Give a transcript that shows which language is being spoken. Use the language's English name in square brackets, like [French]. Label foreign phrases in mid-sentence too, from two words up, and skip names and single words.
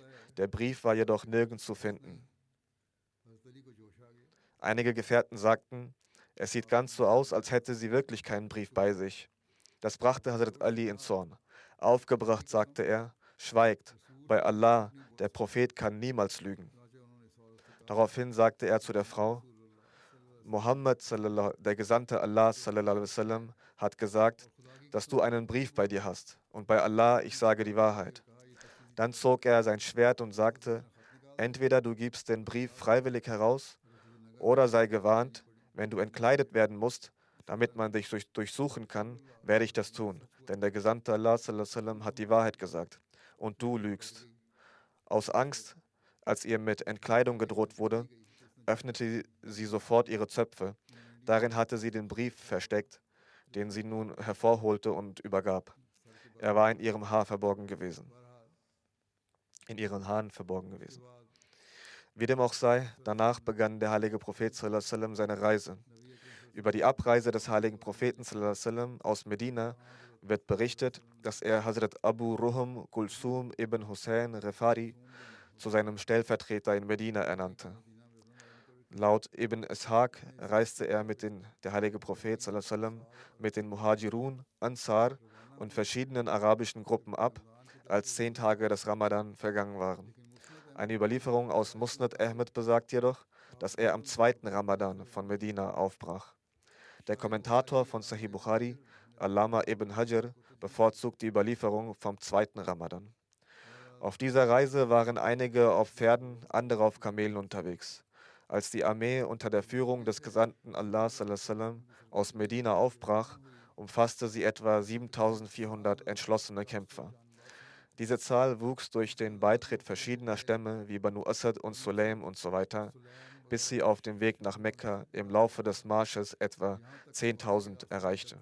[German] Der Brief war jedoch nirgends zu finden. Einige Gefährten sagten, es sieht ganz so aus, als hätte sie wirklich keinen Brief bei sich. Das brachte Hazrat Ali in Zorn. Aufgebracht sagte er: Schweigt, bei Allah, der Prophet kann niemals lügen. Daraufhin sagte er zu der Frau: Mohammed, der Gesandte Allah, [Arabic] صلى الله عليه وسلم, [German] hat gesagt, dass du einen Brief bei dir hast. Und bei Allah, ich sage die Wahrheit. Dann zog er sein Schwert und sagte: Entweder du gibst den Brief freiwillig heraus, oder sei gewarnt, wenn du entkleidet werden musst, damit man dich durchsuchen kann, werde ich das tun. Denn der Gesandte Allah [Arabic] صلى الله عليه وسلم [German] hat die Wahrheit gesagt. Und du lügst. Aus Angst, als ihr mit Entkleidung gedroht wurde, öffnete sie sofort ihre Zöpfe. Darin hatte sie den Brief versteckt, den sie nun hervorholte und übergab. Er war in ihrem Haar verborgen gewesen. In ihren Haaren verborgen gewesen. Wie dem auch sei, danach begann der heilige Prophet [Arabic] صلى الله عليه وسلم [German] seine Reise. Über die Abreise des heiligen Propheten [Arabic] صلى الله عليه وسلم [German] aus Medina wird berichtet, dass er Hazrat Abu Ruhum Kulsum ibn Hussein Refari zu seinem Stellvertreter in Medina ernannte. Laut Ibn Ishaq reiste er der heilige Prophet [Arabic] صلى الله عليه وسلم [German] mit den Muhajirun, Ansar und verschiedenen arabischen Gruppen ab, als 10 Tage des Ramadan vergangen waren. Eine Überlieferung aus Musnad Ahmed besagt jedoch, dass er am 2. Ramadan von Medina aufbrach. Der Kommentator von Sahih Bukhari, Allama ibn Hajar, bevorzugt die Überlieferung vom 2. Ramadan. Auf dieser Reise waren einige auf Pferden, andere auf Kamelen unterwegs. Als die Armee unter der Führung des Gesandten Allah [Arabic] صلى الله عليه وسلم [German] aus Medina aufbrach, umfasste sie etwa 7400 entschlossene Kämpfer. Diese Zahl wuchs durch den Beitritt verschiedener Stämme wie Banu Asad und Sulaim und so weiter, bis sie auf dem Weg nach Mekka im Laufe des Marsches etwa 10.000 erreichte.